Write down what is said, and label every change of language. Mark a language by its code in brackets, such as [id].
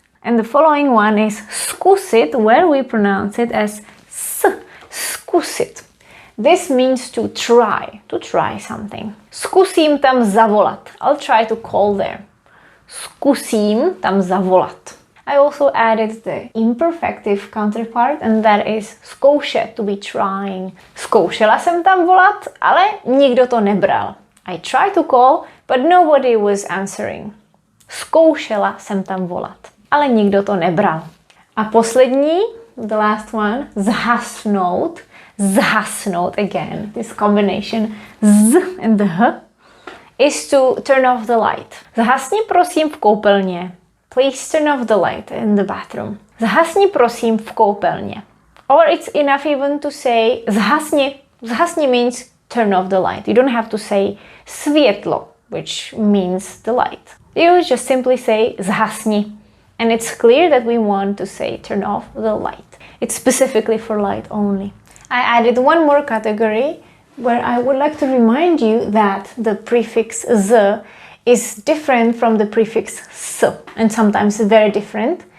[en] And the following one is skusit, where we pronounce it as s, skusit. This means to try something. [cs] Zkusím tam zavolat. [en] I'll try to call there. [cs] Zkusím tam zavolat. [en] I also added the imperfective counterpart, and that is zkoušet, to be trying. [cs] Zkoušela jsem tam volat, ale nikdo to nebral. [en] I tried to call, but nobody was answering. [cs] Zkoušela jsem tam volat, ale nikdo to nebral. A poslední, [en] the last one, [cs] zhasnout. [en] Zhasnout again. This combination z and the h is to turn off the light. [cs] Zhasni prosím v koupelně. [en] Please turn off the light in the bathroom. [cs] Zhasni prosím v koupelně. [en] Or it's enough even to say zhasni. Zhasni means turn off the light. You don't have to say světlo, which means the light. You just simply say zhasni. And it's clear that we want to say turn off the light. It's specifically for light only. I added one more category where I would like to remind you that the prefix z is different from the prefix s, and sometimes very different.